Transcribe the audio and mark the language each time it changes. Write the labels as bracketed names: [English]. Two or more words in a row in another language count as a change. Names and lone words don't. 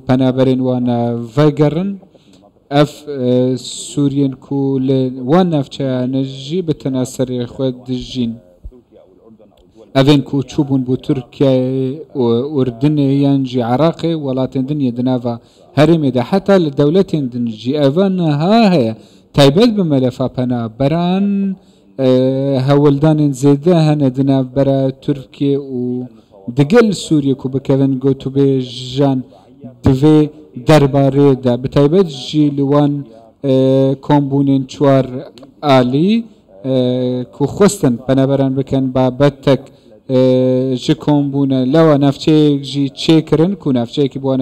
[Kurdish] penaberên wan vegerin ev Sûriyên ku li wan navçeyane jî bi tena serê xwe dijîn evên ku çûbûn bû Tirkiyeyê Urdinê yan jî Iraqê welatên din yê di nava herêmê de heta li dewletên din jî evan niha heye taybet bi melefa penaberan هەوڵدانên زێدە هەنە دنابەرە تورکیە و دگەل سووریە و بکەون گوتوبێژان divê derbarê de bi taybet jî li wan kombûnên çwar alî ku xwestin penaberan bikin babetek ji kombûne lewa navçeyek jî çêkirin ku navçeyekî bi wan